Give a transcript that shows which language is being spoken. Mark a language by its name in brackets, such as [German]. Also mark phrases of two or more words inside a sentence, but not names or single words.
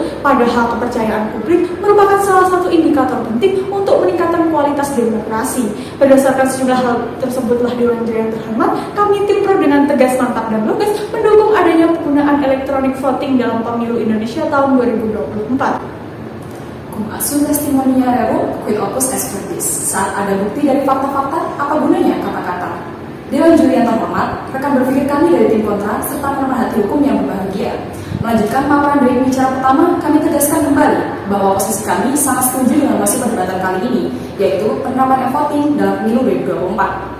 [Indonesian] Padahal kepercayaan publik merupakan salah satu indikator penting untuk meningkatkan kualitas demokrasi. Berdasarkan sejumlah hal tersebutlah, Dewan Juri yang terhormat, kami tim pro dengan tegas, mantap, dan lugas mendukung adanya penggunaan elektronik voting dalam pemilu Indonesia tahun 2024. [Latin] Cum assunt testimonia rerum, quid opus est verbis. [Indonesian] Saat ada bukti dari fakta-fakta, apa gunanya kata-kata? Dewan Juri yang terhormat, rekan berpikir kami dari tim kontra serta pemerhati hukum yang berbahagia. Melanjutkan paparan dari pembicara pertama, kami tegaskan kembali bahwa posisi kami sangat setuju dengan mosi perdebatan kali ini, yaitu penerapan e-voting dalam pemilu 2024.